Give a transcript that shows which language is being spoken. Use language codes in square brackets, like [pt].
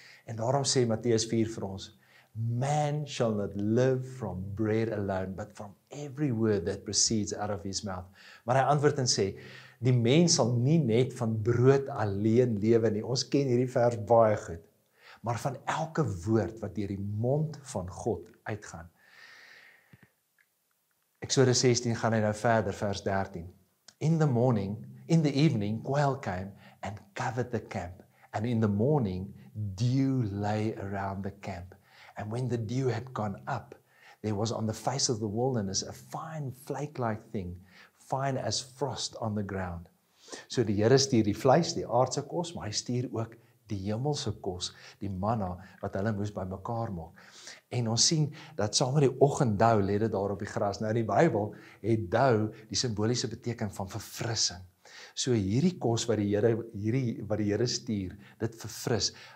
[af] En daarom sê Matteus 4 vir ons, [en] man shall not live from bread alone, but from every word that proceeds out of his mouth. [af] Maar hy antwoord en sê, die mens sal nie net van brood alleen lewe nie. Ons ken hierdie vers baie goed. Maar van elke woord wat deur die mond van God uitgaan. Eksodus 16 gaan hy nou verder, vers 13. [en] In the evening, quail came and covered the camp. And in the morning, dew lay around the camp. And when the dew had gone up, there was on the face of the wilderness a fine flake-like thing, fine as frost on the ground. [af] So die Here stuur die vleis, die aardse kos, maar hy stuur ook die hemelse kos, die manna, wat hulle moes bymekaar maak. En ons sien dat saam met die oggenddou lê dit daar op die gras. Nou in die Bybel het dou die simboliese beteken van verfrissing. So hierdie kos wat die Here stuur, dit verfris.